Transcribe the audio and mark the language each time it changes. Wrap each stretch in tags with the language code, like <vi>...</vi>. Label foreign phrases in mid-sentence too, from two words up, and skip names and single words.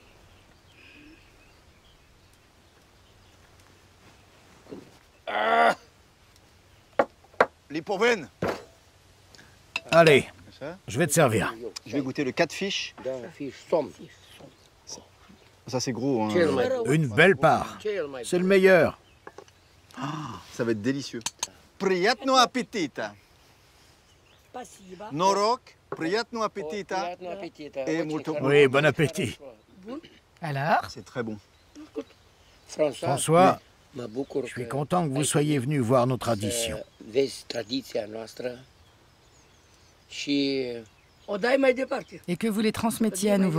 <fr>Lipovène. Allez, je vais te servir. Je vais goûter le catfish. Ça c'est gros. Hein. Une belle part. C'est le meilleur. Ça va être délicieux.</fr> <ru>Приятного аппетита. Norok, приятного аппетита.</ru> <fr>Et molto... Oui, bon appétit. Alors? C'est très bon. François, je suis content que vous soyez venu voir nos traditions. Et que vous les transmettiez à nouveau.</fr>